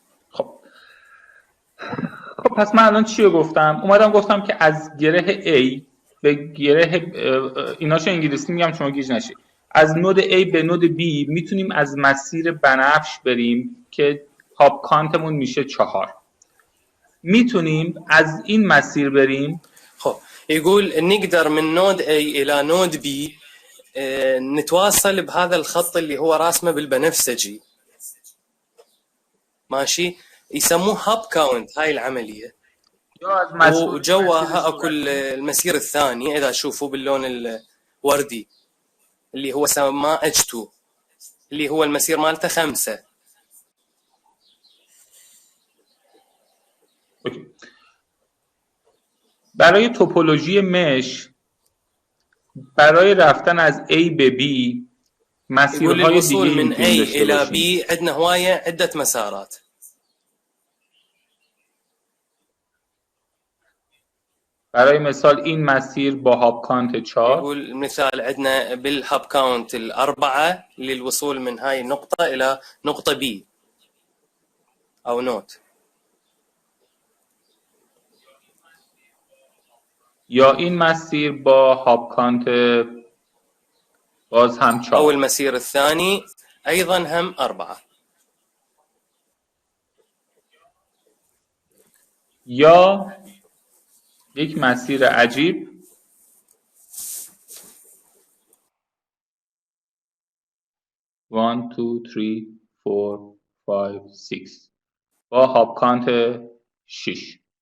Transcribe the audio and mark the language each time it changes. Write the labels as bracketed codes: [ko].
[fa] خب پس من الان چی رو گفتم؟ اومدم گفتم که از گره A به گره ایناشو انگلیسی میگم شما گیج نشید. از نود A به نود B میتونیم از مسیر بنفش بریم که هاپ کانتمون میشه 4. میتونیم از این مسیر بریم. [ar] خب يقول نقدر من نود A الى نود B نتواصل بهذا الخط اللي هو راسمه بالبنفسجي، ماشي، يسموه هاب كاونت هاي العمليه. وجواها اكو المسير الثاني اذا تشوفوا باللون الوردي اللي هو سماه H2 اللي هو المسير مالته 5. [fa] برای توپولوژی مش، برای رفتن از A به B مسیرهای [ar] الوصول من A الى B عندنا هوايه عده مسارات. [fa] برای مثال این مسیر با هاب کانت 4. [ar] يقول مثال عندنا بالهاب كاونت 4 للوصول من هاي النقطة إلى نقطة B أو نوت. [fa] یا این مسیر با هاب کانت باز هم 4. [ar] أو المسير الثاني أيضا هم 4. [fa] یا یک مسیر عجیب [en] One, two, three, four, five, six [fa] با هاب کانت 6.